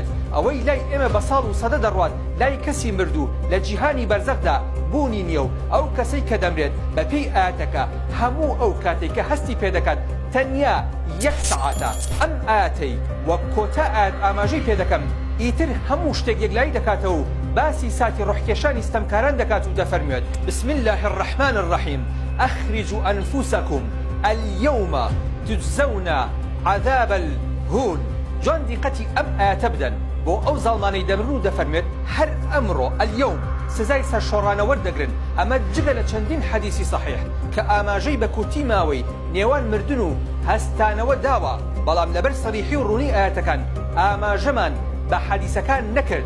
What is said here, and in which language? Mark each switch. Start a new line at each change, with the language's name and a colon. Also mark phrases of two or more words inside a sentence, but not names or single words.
Central Kurdish: ئەوەی لای ئێمە بە ساڵ و سەدە دەڕوات لای کەسی مردوو لە جیهانی بەرزەخدا بوونی نییە و ئەو کەسەی کە دەمرێت بەپێی ئاەتەکە هەموو ئەو کاتێک کە هەستی پێدەکات تەنیا 1 سەعاتە. ئەم ئاەتەی وەک کۆتا ئاەت ئاماژەی پێدەکەم ئیتر هەموو شتێک یەکلایی دەکاتەوە و باسی ساتی ڕۆحکێشانی ستەمکاران دەکات و دەفەرموێت
Arabic: بسم الله الرحمن الرحيم أخرجوا أنفسكم اليوم تجزون عذاب الهون.
Central Kurdish: جوان دیقەتی ئەم ئاەتە بدەن بۆ ئەو زاڵمانەی دەمرن و دەفەرمێت هەر ئەمڕۆ ئەلیەوم سزای سەرشۆڕانە وەردەگرن. ئەمە جگە لە چەندین حەدیسی صحیح کە ئاماژەی بە کورتی ماوەی نێوان مردن و هەستانەوە داوە، بەڵام لەبەر سەریحی و ڕوونی ئاەتەکان ئاماژەمان بە حەدیسەکان نەکرد.